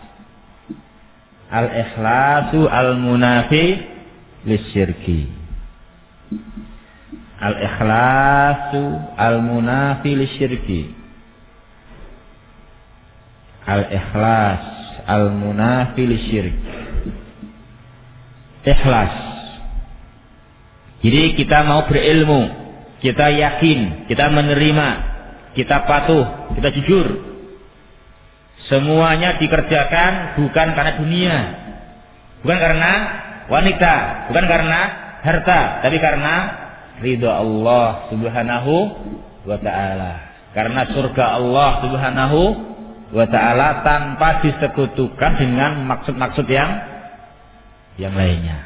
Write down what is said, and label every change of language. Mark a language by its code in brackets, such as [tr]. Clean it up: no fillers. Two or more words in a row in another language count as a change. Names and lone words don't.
[ar] الإخلاص المنافي للشرك. الإخلاص المنافي للشرك. الإخلاص المنافي للشرك. Ikhlas. [id] Jadi kita mau berilmu, kita yakin, kita menerima, kita patuh, kita jujur. Semuanya dikerjakan bukan karena dunia, bukan karena wanita, bukan karena harta, tapi karena ridha [ar] الله سبحانه وتعالى, [id] karena surga [ar] الله سبحانه وتعالى, [id] tanpa disekutukan dengan maksud-maksud yang lainnya.